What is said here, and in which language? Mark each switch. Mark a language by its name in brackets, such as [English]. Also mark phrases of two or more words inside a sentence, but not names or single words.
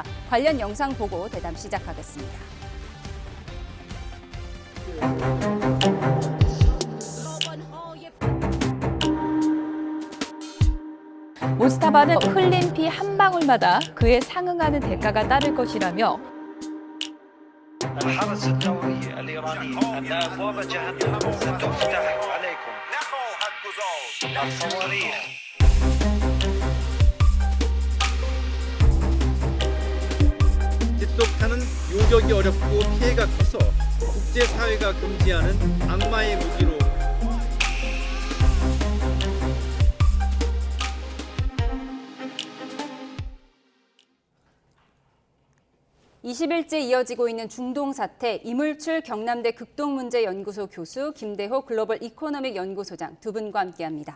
[Korean] 관련 영상 보고 대담 시작하겠습니다. 모스타바는 흘린 피 한 방울마다 그에 상응하는 대가가 따를 것이라며 [Arabic] الحرس الدولي الإيراني أن أبواب جهنم ستفتح عليكم الصواريخ [Korean] 집속탄은 요격이 어렵고 피해가 커서 국제사회가 금지하는 악마의 무기로 20일째 이어지고 있는 중동 사태, 이물출 경남대 극동문제연구소 교수, 김대호 글로벌 이코노믹 연구소장 두 분과 함께합니다.